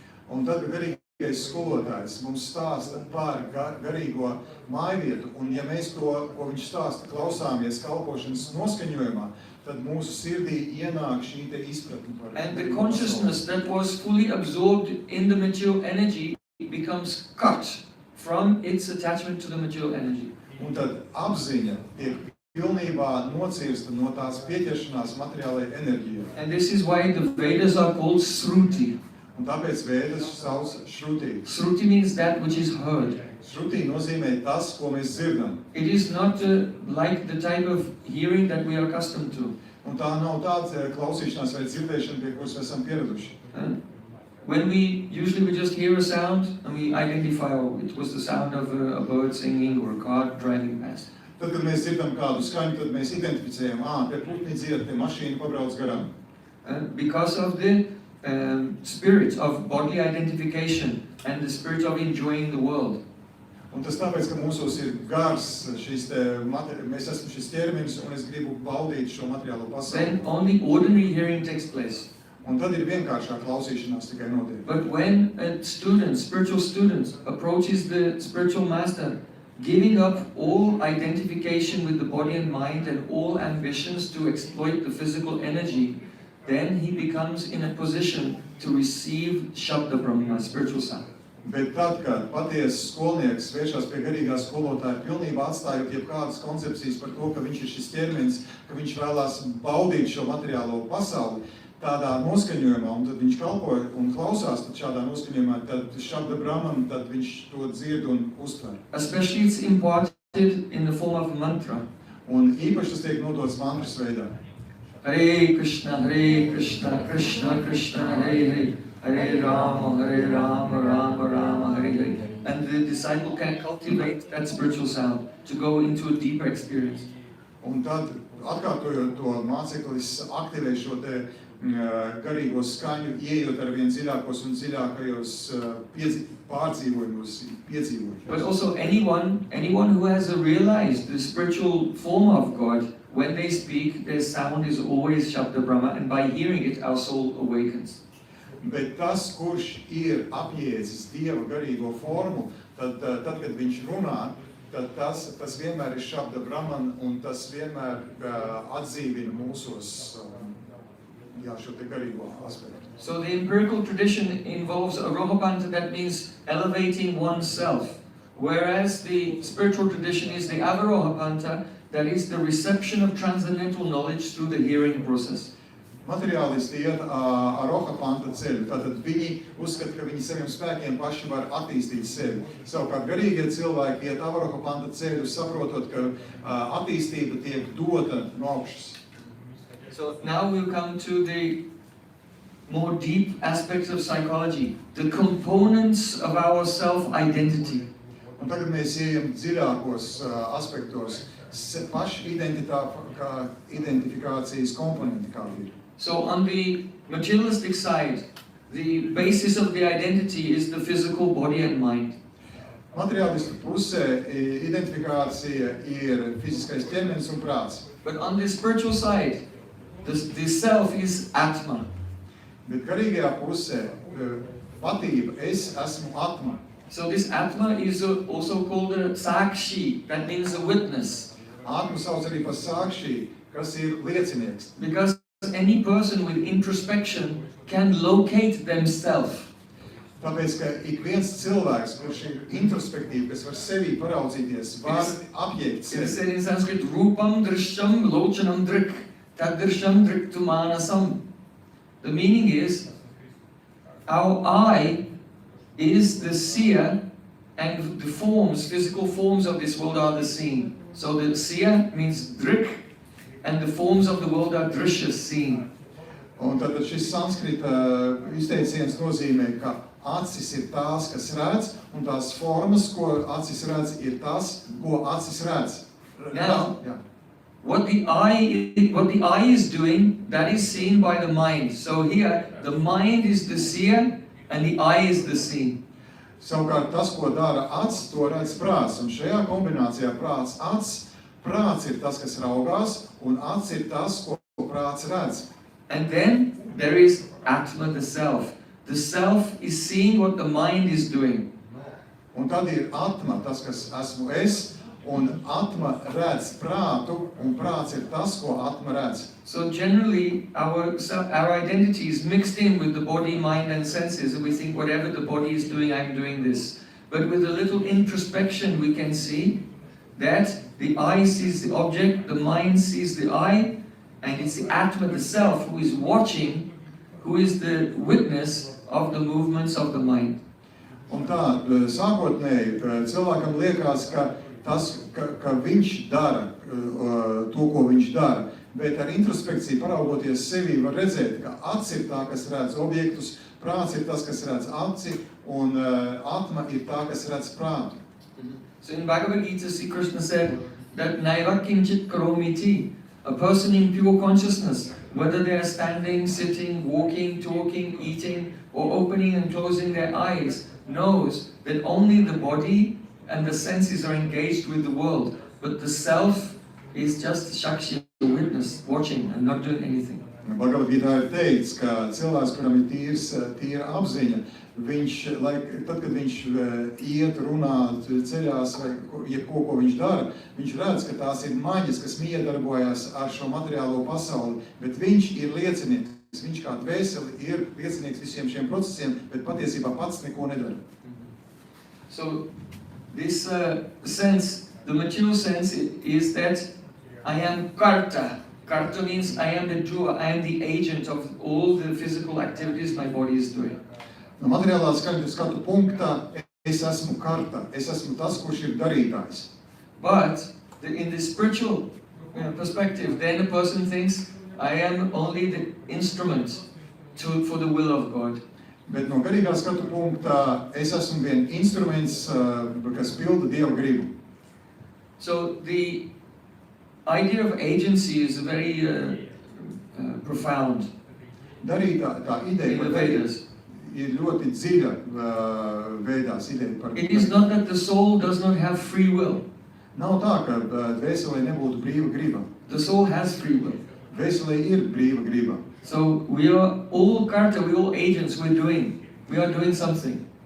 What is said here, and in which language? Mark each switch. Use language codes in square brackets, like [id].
[lv] Un tad garīgais skolotājs mums stāsta par garīgo mājvietu, un ja mēs to, ko viņš stāsta, klausāmies kalpošanas noskaņojumā, tad mūsu sirdī ienāk šī te izpratne par. [en] And the consciousness that was fully absorbed in the material energy becomes cut from its attachment to the material energy. [lv] Un tad apziņa tiek pilnībā nocirsta no tās pieķeršanās materiālajai enerģijai. [en] And this is why the Vedas are called Sruti. [lv] Un tāpēc Vēdas sauc Shruti. [en] Shruti means that which is heard. [lv] Shruti nozīmē tas, ko mēs dzirdam. [en] It is not like the type of hearing that we are accustomed to. [lv] Un tā nav tāda klausīšanās vai dzirdēšana, pie kuras esam pieraduši. [en] When we just hear a sound and we identify, oh, it was the sound of a bird singing or a car driving past. [lv] Tad, kad mēs dzirdam kādu skaņu, tad mēs identificējam, te putni dzied, te mašīna pabrauc garām. [en] Because of the spirit of bodily identification and the spirit of enjoying the world. [lv] Un tas tāpēc, ka mūsos ir gars, mēs esam šis ķermenis un es gribu baudīt šo materiālo pasauli. [en] Then only ordinary hearing takes place. [lv] Un tad ir vienkāršā klausīšanās tikai notiek. [en] But when a student, spiritual student, approaches the spiritual master, giving up all identification with the body and mind and all ambitions to exploit the physical energy, then he becomes in a position to receive Shabda Brahma, spiritual sound. [lv] Bet tad, kad patiesas skolnieks vēršas pie garīgā skolotāja, pilnībā atstājot jebkādas koncepcijas par to, ka viņš ir šis ķermenis, ka viņš vēlās baudīt šo materiālo pasauli, tādā noskaņojumā, un tad viņš kalpo un klausās tad šādā noskaņojumā, tad Shabda Brahman, tad viņš to dzird un uztver. [en] Especially it's imparted in the form of mantra. [lv] Un īpaši tas tiek nodots mantras veidā. [sa] Hare Krishna, Krishna Krishna, Hare Hare, Hare Rama, Rama Rama, Hare Hare. [en] and the disciple can cultivate that spiritual sound to go into a deeper experience. [lv] Un tad, atkārtojot to, māceklis aktivē šo te garīgo skaņu, ieejot ar vien dziļākos un dziļākajos pārdzīvojumos, piedzīvojumos. [en] But also anyone who has realized the spiritual form of God, when they speak, their sound is always Shabda Brahma, and by hearing it, our soul awakens. [lv] Bet tas, kurš ir apjēdzis Dieva garīgo formu, tad kad viņš runā, tad tas vienmēr ir Shabda Brahman, un tas vienmēr atdzīvina mūsos šo te garīgo aspektu. [en] So the empirical tradition involves Arohapanta, that means elevating oneself, whereas the spiritual tradition is the Avarohapanta, that is the reception of transcendental knowledge through the hearing process. [lv] Materiālisti iet Arohapanta ceļu, tātad viņi uzskata, ka viņi saviem spēkiem paši var attīstīt sevi. Savukārt garīgie cilvēki iet Avarohapanta ceļu, saprotot, ka attīstība tiek dota no augšas. [en] So now we'll come to the more deep aspects of psychology, the components of our self-identity. [lv] Un tagad mēs ejam dziļākos aspektos, paši identifikācijas komponenti kādi ir. [en] So on the materialistic side, the basis of the identity is the physical body and mind. [lv] Materiālistu pusē identifikācija ir fiziskais ķermenis un prāts. [en] But on the spiritual side, the self is Atma. [lv] Bet garīgajā pusē patība, es esmu Atma. [en] So this Atma is also called a Sakshi, that means a witness. [lv] Atma sauc arī par Sakshi, kas ir liecinieks. [en] Because any person with introspection can locate themselves. [lv] Tāpēc, ka ik viens cilvēks, kurš ir introspektīvi, kas var sevī paraudzīties, var apjēgt [en] It is [lv] sevi. [en] said in Sanskrit, [sa] Rupam Drishyam Lochanam Drik, Tad Drishyam Driktu Manasam. [en] The meaning is, our eye is the seer, and the forms, physical forms of this world are the seen. So the seer means Drik, and the forms of the world are Drishya, seen. [lv] Un tad šis sanskrita izteiciens nozīmē, ka acis ir tās, kas redz, un tās formas, ko acis redz, ir tas, ko acis redz. [en] Now, [lv] Jā. [en] what the eye is doing, that is seen by the mind. So here, the mind is the seer, and the eye is the seen. [lv] Savukārt tas, ko dara acis, to redz prāts. Un šajā kombinācijā prāts ir tas, kas raugās, un acis ir tas, ko prāts redz. [en] And then there is Atma, the self. The self is seeing what the mind is doing. [lv] Un tad ir Atma, tas, kas esmu es, un Atma redz prātu, un prāts ir tas, ko Atma redz. [en] So generally, our identity is mixed in with the body, mind and senses, and we think whatever the body is doing, I'm doing this. But with a little introspection, we can see that the eye sees the object, the mind sees the eye, and it's the Atma, the self, who is watching, who is the witness of the movements of the mind. [lv] Un tā, sākotnēji, cilvēkam liekas, ka viņš dara to, ko viņš dara, bet ar introspekciju paraugoties sevī var redzēt, ka acis ir tā, kas redz objektus, prāts ir tas, kas redz aci, un Atma ir tā, kas redz prātu. [en] So in Bhagavad Gita, Sri Krishna said that [sa] Naiva kinchit karomiti, [en] a person in pure consciousness, whether they are standing, sitting, walking, talking, eating, or opening and closing their eyes, knows that only the body and the senses are engaged with the world, but the self is just Shakshi, a witness, watching and not doing anything. [lv] Bhagavad Gita ir teikts, ka cilvēks, kuram ir tīra apziņa, tad, kad viņš iet, runā, ceļās vai jebko, ko viņš dara, viņš redz, ka tās ir maņas, kas miedarbojas ar šo materiālo pasauli, bet viņš ir liecinieks. Viņš kā dvēseli ir liecinieks visiem šiem procesiem, bet patiesībā pats neko nedara. [en] So this sense, the material sense is that I am karta. Karta means I am the doer, I am the agent of all the physical activities my body is doing. [lv] No materiālā skatu punktā es esmu karta, es esmu tas, kurš ir darītājs. [en] But in the spiritual perspective, then a person thinks, I am only the instrument for the will of God. [lv] Bet no garīgā skatu punkta es esmu vien instruments, kas pilda Dieva gribu. [en] So the idea of agency is very profound [lv] Tā ideja [en] in the [lv] par [en] Vedas. [lv] ir ļoti dziļa veidās ideja par. [en] It is not that the soul does not have free will. [lv] Nav tā, ka dvēselē nebūtu brīva griba. [en] The soul has free will. [lv] Dvēselē ir brīva griba. [en] So we are all karta, we all agents, we are doing something.